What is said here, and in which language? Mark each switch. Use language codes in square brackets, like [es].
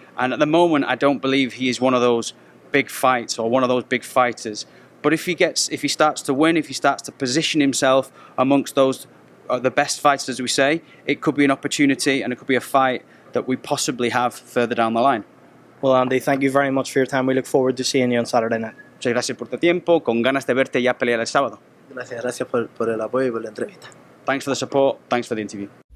[en] And at the moment, I don't believe he is one of those big fights or one of those big fighters. But if he starts to win, if he starts to position himself amongst those, the best fighters, as we say, it could be an opportunity and it could be a fight that we possibly have further down the line. Well, Andy, thank you very much for your time. We look forward to seeing you on Saturday night. [es] Muchas gracias por tu tiempo, con ganas de verte ya pelear el sábado. Gracias por el apoyo y por la entrevista. [en] Thanks for the support, thanks for the interview.